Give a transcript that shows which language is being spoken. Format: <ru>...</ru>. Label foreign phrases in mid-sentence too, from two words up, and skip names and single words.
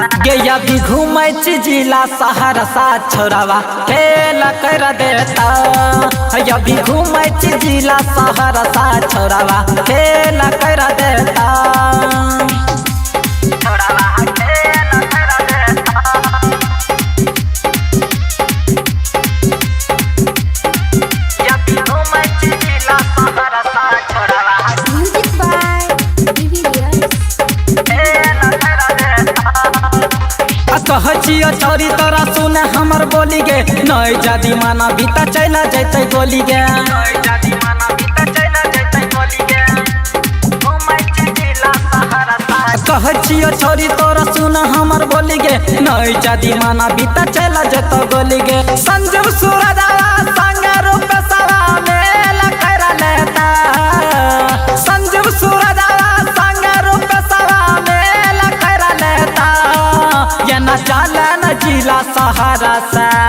<mai>के अभी घूमै छी जिला सहरसा छोरावा खेल कर देता अभी घूमै छी जिला सहरसा छोरावा खेल कर देता छोरावा खेल कर देता अभी घूमै छी जिला सहरसा छोरावा</mai> <en>music by</en> <mai>कहचियो छोरी तोरा सुन हमर बोली गे नई जादी माना बीता चला जैते गोली गे कहचियो छोरी तोरा सुन हमर बोली गे नई जादी माना बीता चला जैते गोली गे संजीव सूरजावा संग रूप सवा मेल कर लेता संजीव सूरजावा संग रूप सवा मेल कर लेता ये न चले न जिला सहरसा</mai>